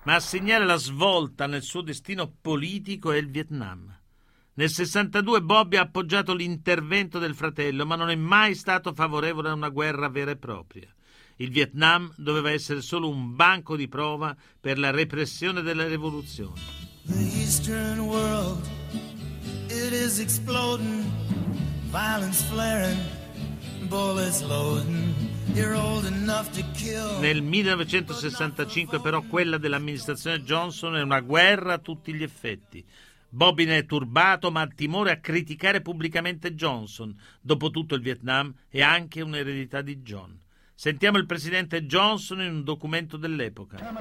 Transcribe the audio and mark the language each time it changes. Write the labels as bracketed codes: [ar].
[it] Ma a segnare la svolta nel suo destino politico è il Vietnam. Nel 62 Bobby ha appoggiato l'intervento del fratello, ma non è mai stato favorevole a una guerra vera e propria. Il Vietnam doveva essere solo un banco di prova per la repressione della rivoluzione. [en] The Eastern world, it is exploding, violence flaring, bullets loading. [it] Nel 1965 però quella dell'amministrazione Johnson è una guerra a tutti gli effetti. Bobby ne è turbato ma ha timore a criticare pubblicamente Johnson. Dopotutto il Vietnam è anche un'eredità di John. Sentiamo il presidente Johnson in un documento dell'epoca.